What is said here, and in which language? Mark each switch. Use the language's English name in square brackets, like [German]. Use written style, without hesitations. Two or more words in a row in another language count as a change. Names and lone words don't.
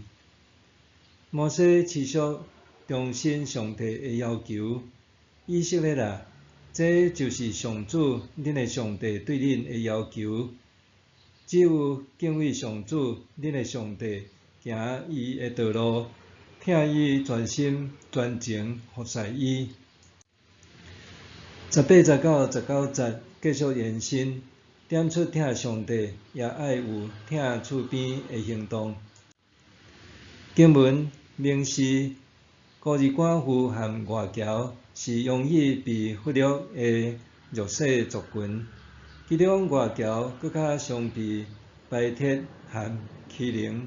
[Min Nan Chinese] 摩西持续重申上帝的要求，以色列啊，这就是上主恁的上帝对恁的要求。只有敬畏上主恁的上帝，行伊的道路，听伊专心专情服侍伊。18、19、19节继续延伸，点出听上帝也爱有听厝边的行动。经文明示，孤儿寡妇和外侨是容易被忽略的弱势族群，其中外侨更较常被排斥和欺凌。